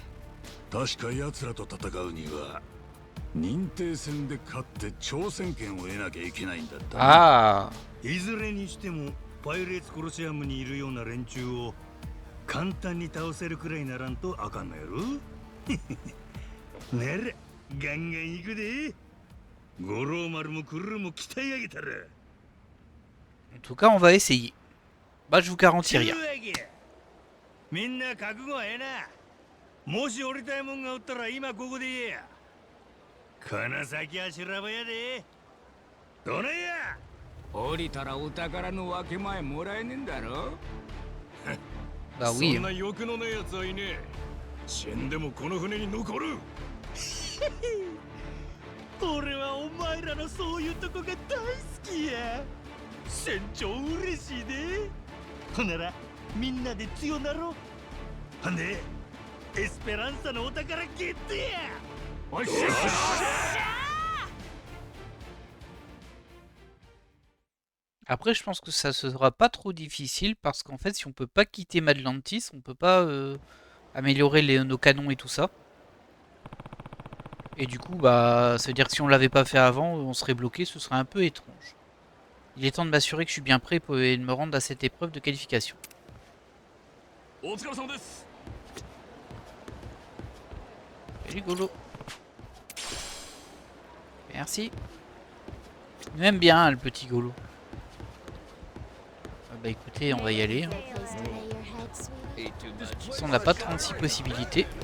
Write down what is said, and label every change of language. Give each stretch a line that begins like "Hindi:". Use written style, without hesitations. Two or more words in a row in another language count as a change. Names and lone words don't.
Japanese: 確か奴らと戦うには認定戦で勝って挑戦権を得なきゃいけないんだったな。 Ah. いずれにしてもパイレーツコロシアムにいるような連中を簡単に倒せるくらいならんとあかんのやろ。ならガンガン行くで。五郎丸もクルーも鍛え上げたら。
French: En tout cas, on va essayer. Bah, je vous garantis
Japanese: とい
French: rien.
Japanese: うわけみんな覚悟はええな。もし降りたいもんがおったら今ここで言えや。この先は修羅場やで。どないや。降りたらお宝の分け前もらえねえんだろ。
French: Bah
Japanese: そ
French: oui.
Japanese: んな欲のねえ奴はいねえ。死んでもこの船に残る。俺はお前らのそういうとこが大好きや。船長嬉しいで。ほんならみんなで強なろ。ほんでエスペランサのお宝ゲットや。おっしゃ。
French: Après, je pense que ça sera pas trop difficile parce qu'en fait, si on peut pas quitter Madlantis, on peut pas améliorer nos canons et tout ça. Et du coup, bah, ça veut dire que si on l'avait pas fait avant, on serait bloqué, ce serait un peu étrange. Il est temps de m'assurer que je suis bien prêt et de me rendre à cette épreuve de qualification.
Japanese: お疲れ様です。
French: C'est rigolo. Merci. Il m'aime bien, hein, le petit Golo. Ah bah écoutez, on va y aller. Hein. De toute façon, on n'a pas 36 possibilités.